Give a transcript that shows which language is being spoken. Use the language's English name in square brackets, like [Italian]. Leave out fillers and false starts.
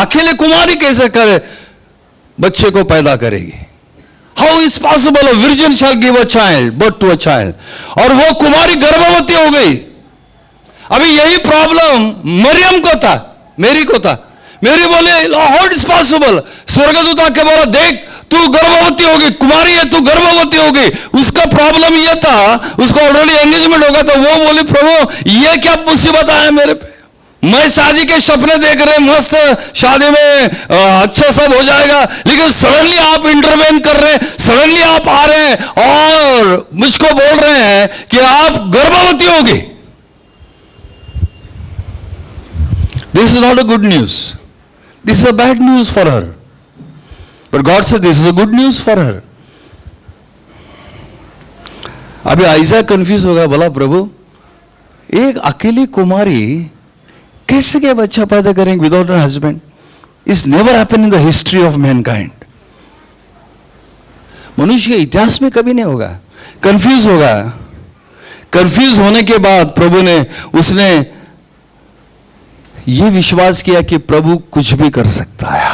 [Hindi] अकेले कुमारी कैसे करे बच्चे को पैदा करेगी? [English] How is possible? Virgin shall give a child, birth to a child. [Hindi] और वो कुमारी गर्भवती हो गई. अभी यही प्रॉब्लम मरियम को था, मेरी को था. [English] Mary बोले how is possible? [Hindi] स्वर्गदूत आके बोला देख तू गर्भवती होगी, कुमारी है तू गर्भवती होगी. उसका प्रॉब्लम ये था, उसको ऑलरेडी एंगेजमेंट होगा. तो वो बोली प्रभु ये क्या मुसीबत आया मेरे पे? मैं शादी के सपने देख रहे, मस्त शादी में अच्छा सब हो जाएगा, लेकिन सडनली आप इंटरवेन कर रहे हैं, सडनली आप आ रहे हैं और मुझको बोल रहे हैं कि आप गर्भवती होगी. [English] This is not a good news. This is a bad news for her. But God said this is a good news for her. [Hindi] अभी आइज़ा कंफ्यूज हो गया. बोला प्रभु एक अकेली कुमारी कैसे क्या बच्चा पैदा करेंगे [English] Without an husband? It's never happen in the history of mankind. [Hindi] मनुष्य के इतिहास में कभी नहीं होगा. कंफ्यूज होगा. कंफ्यूज होने के बाद प्रभु ने उसने ये विश्वास किया कि प्रभु कुछ भी कर सकता है.